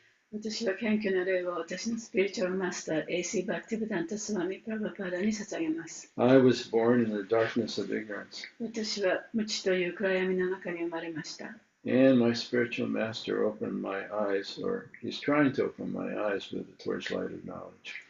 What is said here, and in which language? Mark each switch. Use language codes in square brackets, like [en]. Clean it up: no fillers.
[ja] 私は謙虚な礼を私のスピリチュアルマスター A.C. バクティブダンタスワミ・プラバパーダに捧げます。 [en] I was born in the darkness of ignorance, [ja] 私は無知という暗闇の中に生まれました。 [en] and my spiritual master opened my eyes, or he's trying to open my eyes with the torchlight of knowledge.